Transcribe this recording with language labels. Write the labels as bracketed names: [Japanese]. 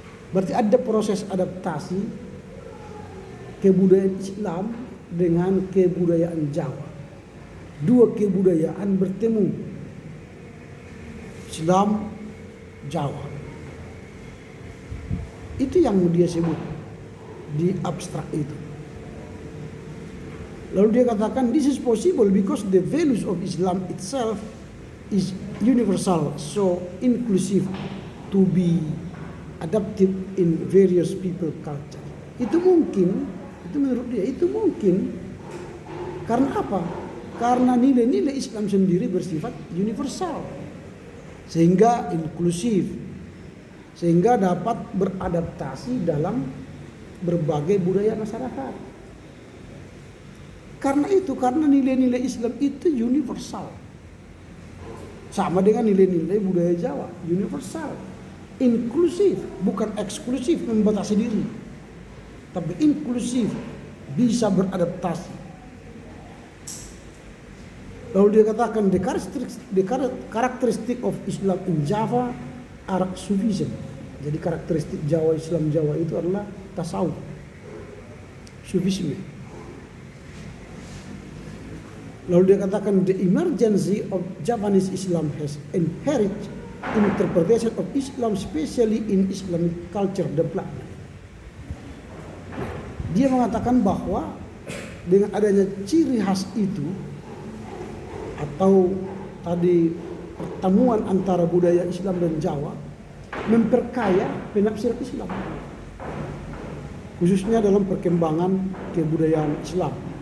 [Indonesian] Berarti ada proses adaptasi kebudayaan Islam dengan kebudayaan Jawa. Dua kebudayaan bertemu. Islam, Jawa. Itu yang dia sebut di abstrak itu. Lalu dia katakan [English] this is possible because the values of Islam itself is universal, so inclusive to be adapted in various people culture. [Indonesian] Itu mungkin, itu menurut dia itu mungkin. Karena apa? Karena nilai-nilai Islam sendiri bersifat universal, sehingga inklusif, sehingga dapat beradaptasi dalam berbagai budaya masyarakat. Karena nilai-nilai Islam itu universal. Sama dengan nilai-nilai budaya Jawa, universal, inklusif, bukan eksklusif membatasi diri, tapi inklusif, bisa beradaptasi. Lalu dia katakan [English] the characteristic of Islam in Java are Sufism. [Indonesian] Jadi karakteristik Islam Jawa itu adalah tasawuf, Sufisme. Lalu dia katakan [English] the emergency of Javanese Islam has inherent interpretation of Islam, especially in Islamic culture development. [Indonesian] Dia mengatakan bahwa dengan adanya ciri khas itu atau tadi pertemuan antara budaya Islam dan Jawa memperkaya penafsiran Islam, khususnya dalam perkembangan kebudayaan Islam.